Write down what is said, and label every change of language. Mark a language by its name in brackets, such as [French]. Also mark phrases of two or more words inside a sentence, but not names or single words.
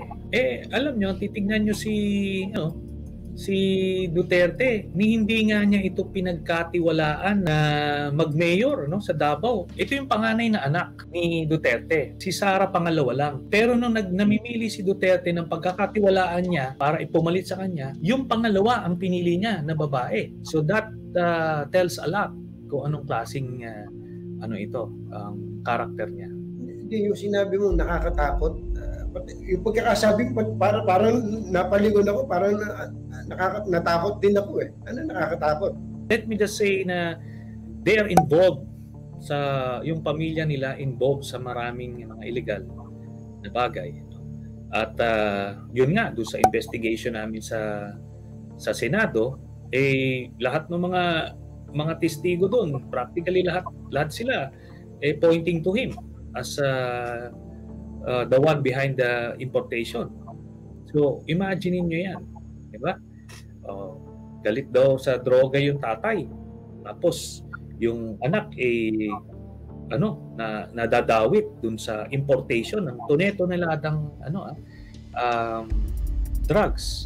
[Filipino] Alam nyo, titignan nyo si Duterte, hindi nga niya ito pinagkatiwalaan na mag-mayor sa Davao. Ito yung panganay na anak ni Duterte. Si Sara pangalawa lang. Pero nung namimili si Duterte ng pagkakatiwalaan niya para ipumalit sa kanya, yung pangalawa ang pinili niya na babae. [English] So that tells a lot [Filipino] kung anong klaseng karakter niya. Hindi, yung sinabi mo nakakatakot. Yung pagkakasabi parang napalingon ako, parang natakot din ako eh. Ano nakakatakot? [English] Let me just say [Filipino] na [English] they are involved [Filipino] yung pamilya nila involved sa maraming mga illegal na bagay. At yun nga, doon sa investigation namin sa Senado, lahat ng mga testigo doon, practically lahat sila [English] pointing to him as the one behind the importation. [Filipino] So, imagine niyo yan. Diba? Galit daw sa droga yung tatay. Tapos, yung anak nadadawit dun sa importation ng toneladang drugs.